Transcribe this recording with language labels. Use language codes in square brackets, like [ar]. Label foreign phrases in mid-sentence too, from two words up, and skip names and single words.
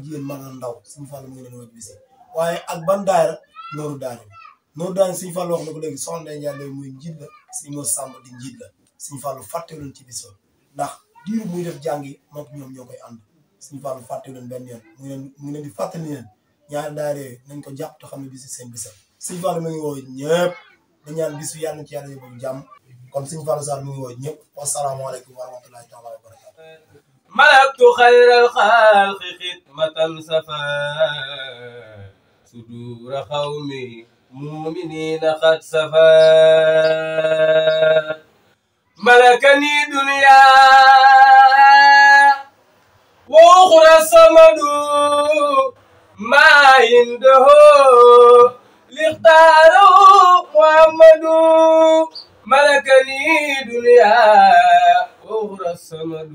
[wo] jigéen mag ak ndaw sëñ Fallou mu ngi leen woo ci bis bi waaye ak ban daayira nooru daani sëñ Fallou wax na ko léegi soxna Ndeye Ndiaye muy njiit la sëñ Mor Samb di njiit la sëñ Fallou fàttewuñ ci bis ba ndax diiru muy def jàngi moom ñoom ñoo koy ànd sëñ Fallou fàttewuñ benn yoon mu ngi leen di fàttali leen ñaari daayira yooyu nañ ko jàpp te xam ne bis bi seen bisam sëñ Fallou mu ngi woo ñëpp da ñaan bis bi yàlla na ci yàlla yóbbu jàmm kon sëñ Fallou Sarr mu ngi woo ñëpp [ar] والسلام عليكم ورحمة الله تعالى وبركاته ملكت خير الخلق خدمة سفا صدور قومي مؤمنين قد سفا ملكني دنيا وأخرى الصمد ما عنده لاختاروا محمد ملكني دنيا وأخرى الصمد.